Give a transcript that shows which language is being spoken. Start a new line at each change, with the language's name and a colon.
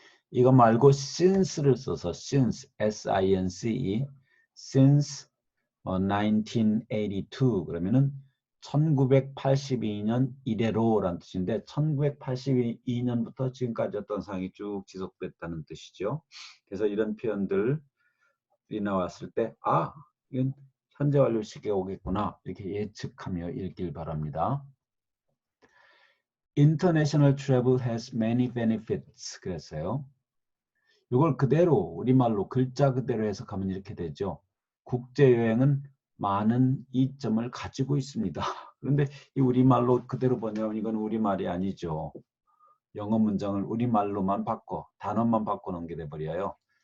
Korean: 이거 말고 since를 써서 since, S-I-N-C-E, since 1982 그러면은 1982년 이래로라는 뜻인데 1982년부터 지금까지 어떤 상황이 쭉 지속됐다는 뜻이죠. 그래서 이런 표현들이 나왔을 때 이건 현재 완료 시기가 오겠구나 이렇게 예측하며 읽길 바랍니다.
English: International travel has many benefits 그랬어요.
Korean: 이걸 그대로 우리말로 글자 그대로 해석하면 이렇게 되죠. 국제여행은 많은 이점을 가지고 있습니다. 그런데 이 우리말로 그대로 번역하면 이건 우리말이 아니죠. 영어 문장을 우리말로만 바꿔 단어만 바꿔 놓은 게 돼버려요.